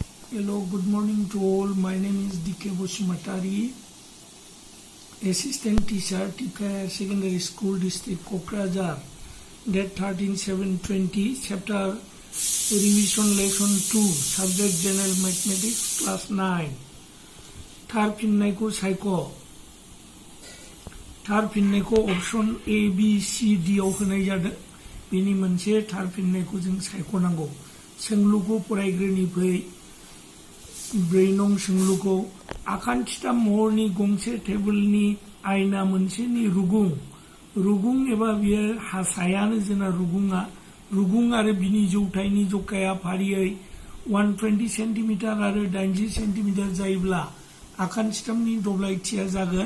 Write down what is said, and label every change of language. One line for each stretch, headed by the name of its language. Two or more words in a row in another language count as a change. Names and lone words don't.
English: Hello, good morning to all. My name is D.K. Boshimatari, Assistant Teacher, Tika Secondary School District, Kokrajhar, date 13/7/20, Chapter Revision Lesson 2, Subject General Mathematics, Class 9.
Bodo: थार फिननायखौ सायख'। थार फिननायखौ ऑप्शन A, B, C, D आव होनाय जादों। बेनि मोनसे थार फिननायखौ जों सायख'नांगौ। सोंलुखौ फरायग्रोनि फै। 4 नं सोंलुखौ आखान्थिथाम महरनि गंसे टेबोलनि आयना मोनसेनि रुगुं एबा बियो हासायानो जोंना रुगुं आरो बिनि जौथायनि जखाया फारियै 120 सेन्टिमिटार आरो 80 सेन्टिमिटार जायोब्ला आखान्थिथामनि दब्लायथिया जागोन।